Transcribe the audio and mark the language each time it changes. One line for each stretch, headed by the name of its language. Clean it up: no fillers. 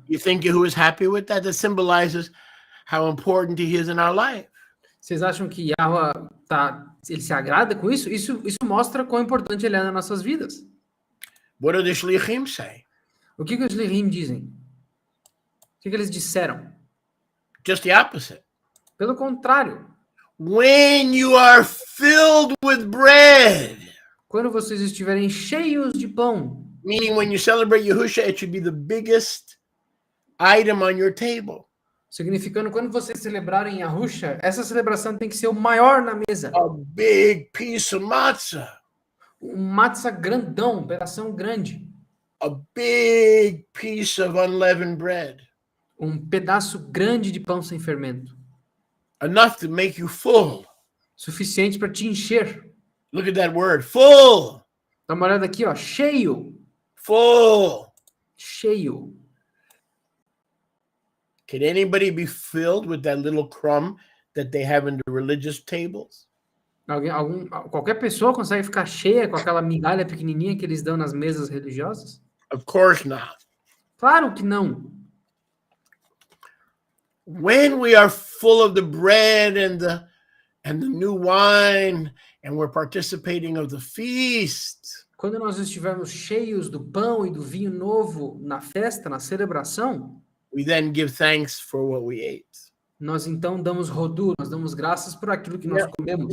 English: You think Yahuwah is happy with that? That symbolizes how important he is in our life.
Portuguese: Vocês acham que Yahuwah ele se agrada com isso? Isso mostra quão importante ele é nas nossas vidas.
English: What do the shlichim say?
Portuguese: O que os shlichim dizem? O que eles disseram?
English: Just the opposite.
Portuguese: Pelo contrário.
English: When you are filled with bread.
Portuguese: Quando vocês estiverem cheios de pão.
English: Meaning when you celebrate Yahushua, it should be the biggest item on your table.
Portuguese: Significando, quando vocês celebrarem Yahushua, essa celebração tem que ser o maior na mesa.
English: A big piece of matzah.
Portuguese: Um matzah grandão, um pedação grande.
English: A big piece of unleavened bread.
Portuguese: Um pedaço grande de pão sem fermento.
English: Enough to make you full.
Portuguese: Suficiente para te encher.
English: Look at that word, full.
Portuguese: Dá uma olhada aqui, ó, cheio.
English: Full.
Portuguese: Cheio.
English: Can anybody be filled with that little crumb that they have in the religious tables?
Portuguese: Qualquer pessoa consegue ficar cheia com aquela migalha pequenininha que eles dão nas mesas religiosas?
English: Of course not.
Portuguese: Claro que não.
English: when we are full of the bread and the new wine, and we're participating of the feast,
Portuguese: Quando nós estivermos cheios do pão e do vinho novo na festa, na celebração, we then give thanks for what we ate. nós então damos rodu, nós damos graças por aquilo que nós comemos.